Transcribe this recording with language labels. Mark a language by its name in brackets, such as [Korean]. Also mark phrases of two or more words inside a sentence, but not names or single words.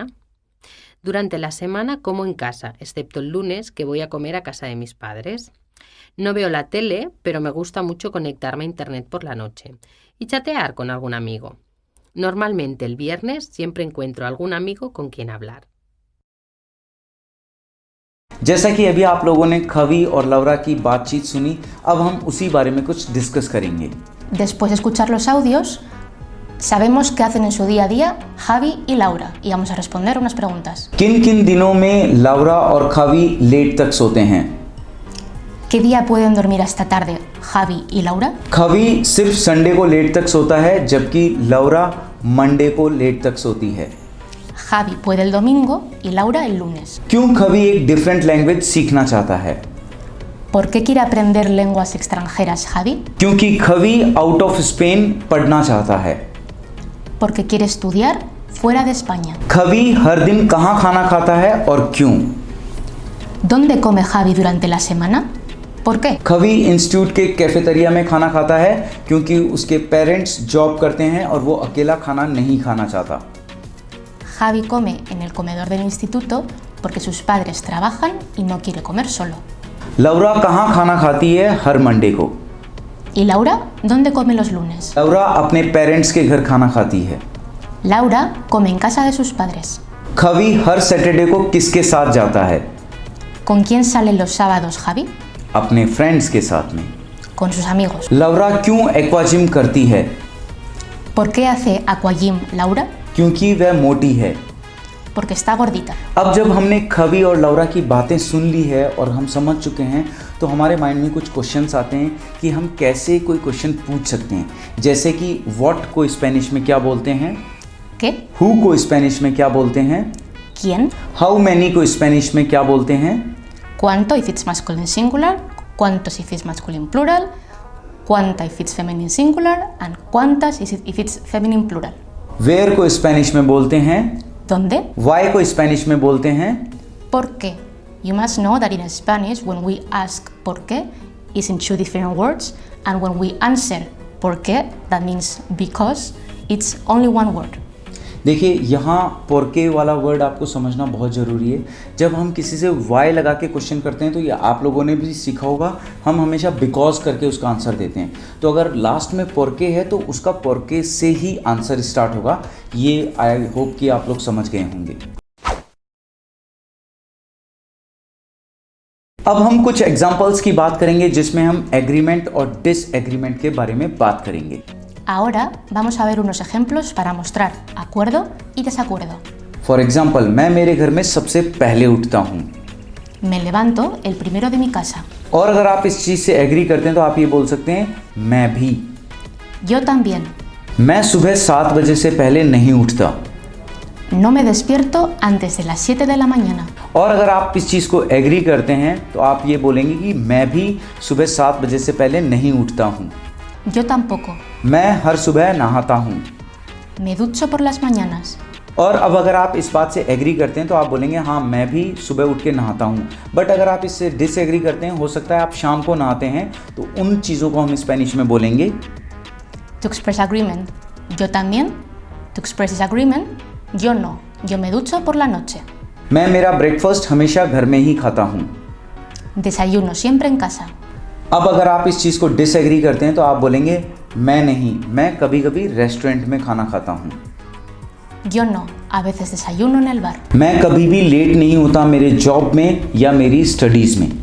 [Spanish] Durante la semana como en casa, excepto el lunes que voy a comer a casa de mis padres. No veo la tele, pero me gusta mucho conectarme a internet por la noche y chatear con algún amigo. Normalmente el viernes siempre encuentro algún amigo con quien hablar. [Hindi] जैसा कि अभी आप लोगों ने खवी और लवरा की बातचीत सुनी, अब हम उसी बारे में कुछ डिस्कस करेंगे। [Spanish] Después de escuchar los audios, sabemos qué hacen en su día a día Javi y Laura y vamos a responder unas preguntas. [Hindi] किन किन दिनों में लवरा और खवी लेट तक सोते हैं? [Spanish] ¿Qué día pueden dormir hasta tarde Javi y Laura? [Hindi] खवी सिर्फ संडे को लेट तक सोता है जबकि लवरा मंडे को लेट तक सोती है। [Spanish] Javi puede el domingo y Laura el lunes. [Hindi] क्यों खवी एक [English] different language [Hindi] सीखना चाहता है? [Spanish] ¿Por qué quiere aprender lenguas extranjeras Javi? [Hindi] क्योंकि खवी [English] out of Spain [Hindi] पढ़ना चाहता है। [Spanish] Porque quiere estudiar fuera de España. [Hindi] खवी हर दिन कहाँ खाना खाता है और क्यों? [Spanish] ¿Dónde come Javi durante la semana? ¿Por qué? [Hindi] खवी इंस्टीट्यूट के कैफेटेरिया में खाना खाता है क्योंकि उसके [English] parents job [Hindi] करते हैं और वो अकेला खाना नहीं खाना चाहता। [Spanish] Javi come en el comedor del instituto porque sus padres trabajan y no quiere comer solo. [Hindi] लवरा कहाँ खाना खाती है हर मंडे को? [Spanish] ¿Y Laura? ¿Dónde come los lunes? [Hindi] लवरा अपने पेरेंट्स के घर खाना खाती है। [Spanish] Laura come en casa de sus padres. [Hindi] खवी हर सैटरडे को किसके साथ जाता है? [Spanish] ¿Con quién salen los sábados Javi? [Hindi] अपने फ्रेंड्स के साथ में। [Spanish] Con sus amigos. [Hindi] लौरा क्यों एक्वाजिम करती है? [Spanish] ¿Por qué hace aquagym Laura? [Hindi] क्योंकि वह मोटी है। [Spanish] Porque está gordita. [Hindi] अब जब हमने खवी और लौरा की बातें सुन ली है और हम समझ चुके हैं तो हमारे माइंड में कुछ क्वेश्चंस आते हैं कि हम कैसे कोई क्वेश्चन पूछ सकते हैं, जैसे कि व्हाट को स्पेनिश में क्या बोलते हैं, [Spanish] ¿Qué? [Hindi] हु को स्पेनिश में क्या बोलते हैं, [Spanish] ¿Quién? [English] how many [Hindi] को स्पेनिश में क्या बोलते हैं, [English] ¿Cuánto if it's masculine singular? ¿Cuántos if it's masculine plural? ¿Cuánta if it's feminine singular? And ¿cuántas if it's feminine plural? [Hindi] वेयर को स्पेनिश में बोलते हैं, [Spanish] ¿Dónde? [Hindi] वाई को स्पेनिश में बोलते हैं, [Spanish] ¿Por qué? [English] You must know that in Spanish, when we ask [Spanish] ¿por qué? [English] Is in two different words, and when we answer [Spanish] ¿por qué? [English] That means because, it's only one word. [Hindi] देखिए यहाँ पोरके वाला वर्ड आपको समझना बहुत ज़रूरी है। जब हम किसी से वाई लगा के क्वेश्चन करते हैं तो ये आप लोगों ने भी सीखा होगा, हम हमेशा बिकॉज करके उसका आंसर देते हैं। तो अगर लास्ट में पोरके है तो उसका पोरके से ही [English] answer start [Hindi] होगा। ये [English] I hope [Hindi] कि आप लोग समझ गए होंगे। अब हम कुछ एग्जाम्पल्स की बात करेंगे जिसमें हम एग्रीमेंट और डिसएग्रीमेंट के बारे में बात करेंगे। [Spanish] Ahora vamos a ver unos ejemplos para mostrar acuerdo y desacuerdo. [English] for example, [Hindi] मैं मेरे घर में सबसे पहले उठता हूँ। [Spanish] Me levanto el primero de mi casa. [Hindi] और अगर आप इस चीज़ से एग्री करते हैं तो आप ये बोल सकते हैं मैं भी। [Spanish] Yo también. [Hindi] मैं सुबह 7 बजे से पहले नहीं उठता। [Spanish] No me despierto antes de las 7 de la mañana. [Hindi] और अगर आप इस चीज़ को एग्री करते हैं तो आप ये बोलेंगे कि मैं भी सुबह 7 बजे से पहले नहीं उठता हूँ। [Spanish] Yo tampoco. [Hindi] मैं हर सुबह नहाता हूँ। [Spanish] Me ducho por las mañanas. [Hindi] और अब अगर आप इस बात से एग्री करते हैं तो आप बोलेंगे हाँ मैं भी सुबह उठ के नहाता हूँ। बट अगर आप इससे डिसएग्री करते हैं, हो सकता है आप शाम को नहाते हैं, तो उन चीज़ों को हम स्पेनिश में बोलेंगे [English] To express agreement. [Spanish] Yo también. [English] To express disagreement. [Spanish] Yo no. Yo me ducho por la noche. [Hindi] मैं मेरा ब्रेकफास्ट हमेशा घर में ही खाता हूँ। [Spanish] Desayuno siempre en casa. [Hindi] अब अगर आप इस चीज़ को डिसएग्री करते हैं तो आप बोलेंगे मैं नहीं, मैं कभी कभी रेस्टोरेंट में खाना खाता हूँ। [Spanish] Yo no. A veces desayuno en el bar. [Hindi] मैं कभी भी लेट नहीं होता मेरे जॉब में या मेरी स्टडीज़ में।